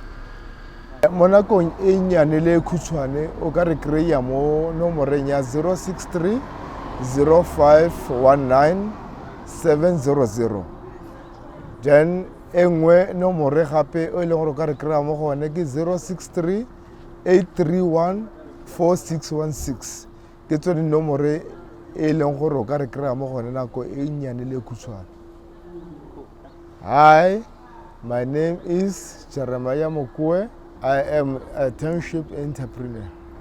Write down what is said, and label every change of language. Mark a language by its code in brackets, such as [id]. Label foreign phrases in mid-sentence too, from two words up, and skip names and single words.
[tn] Mo nakong e nyane le khutshwane o ka re kry-a mo nomoreng ya 063 0519 700 then engwe nomore gape o ile gore o ka re kry-a mo gone ke 063 831 4616 ke tsone nomore e leng gore o ka re kry-a mo gone nako e nyane le khutshwane. [en] Hi, my name is Jeremia Mokowe. I am a township entrepreneur.